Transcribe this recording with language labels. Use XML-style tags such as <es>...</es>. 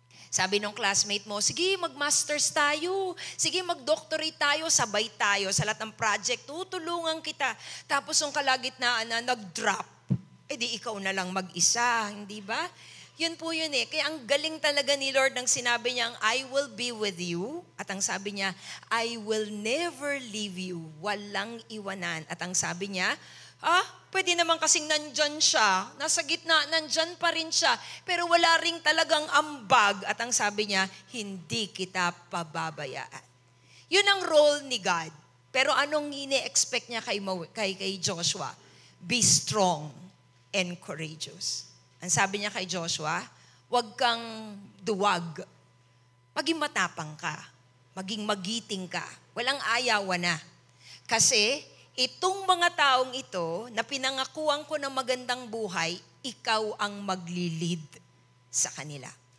<tl>Sabi nung classmate mo, sige, mag-masters tayo. Sige, mag-doctorate tayo, sabay tayo sa lahat ng project. Tutulungan kita. Tapos yung kalagitnaan na nag-drop. Di ikaw na lang mag-isa, hindi ba? Yun po yun Kaya ang galing talaga ni Lord nang sinabi niyang,</tl> <en>I will be with you.</en> <tl>At ang sabi niya,</tl> <en>I will never leave you.</en> <tl>Walang iwanan. At ang sabi niya, pwede naman kasing nandyan siya. Nasa gitna, nandyan pa rin siya. Pero wala ring talagang ambag. At ang sabi niya, hindi kita pababayaan. Yun ang role ni God. Pero anong ine-expect niya kay Joshua?</tl> <en>Be strong and courageous.</en> <tl>Ang sabi niya kay Joshua, huwag kang duwag. Maging matapang ka. Maging magiting ka. Walang ayawan na. Kasi itong mga taong ito na pinangakuan ko ng magandang buhay, ikaw ang maglilid sa kanila.</tl>